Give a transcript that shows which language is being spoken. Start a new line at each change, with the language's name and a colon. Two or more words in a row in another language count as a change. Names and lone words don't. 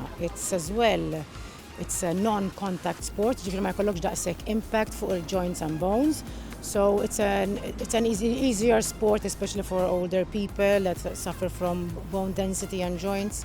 English: It's as well, it's a non-contact sport,
Maltese: ġifieri ma jkollokx daqshekk impact fuq il-joints
English: and bones. So it's an easier sport, especially for older people that suffer from bone density and joints.